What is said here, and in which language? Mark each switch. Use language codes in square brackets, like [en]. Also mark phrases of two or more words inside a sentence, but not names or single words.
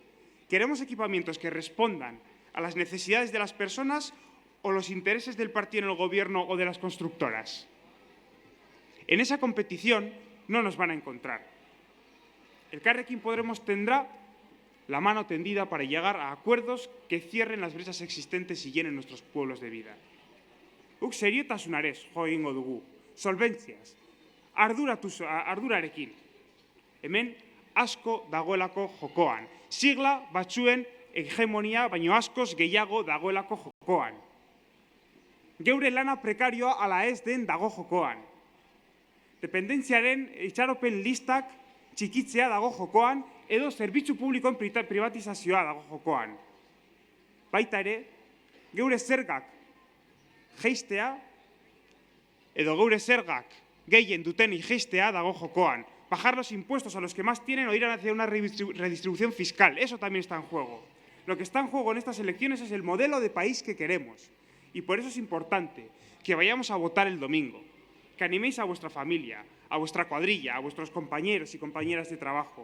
[es] ¿Queremos equipamientos que respondan a las necesidades de las personas o los intereses del partido en el gobierno o de las constructoras? En esa competición no nos van a encontrar. Elkarrekin Podemos tendrá la mano tendida para llegar a acuerdos que cierren las brechas existentes y llenen nuestros pueblos de vida. [eu] Guk seriotasunarez jo egingo dugu, solventziaz, ardurarekin. Hemen asko dagoelako jokoan. Sigla batzuen hegemonia, baino askoz gehiago dagoelako jokoan. Geure lana prekarioa ala ez den dago jokoan. Dependentziaren itxaropen listak txikitzea dago jokoan, edo zerbitzu publikoen privatizazioa dago jokoan. Baita ere, geure zergak jeistea, edo geure zergak gehien duten jeistea dago jokoan. [es] Bajar los impuestos a los que más tienen o ir hacia una redistribución fiscal. Eso también está en juego. Lo que está en juego en estas elecciones es el modelo de país que queremos. Y por eso es importante que vayamos a votar el domingo, que animéis a vuestra familia, a vuestra cuadrilla, a vuestros compañeros y compañeras de trabajo.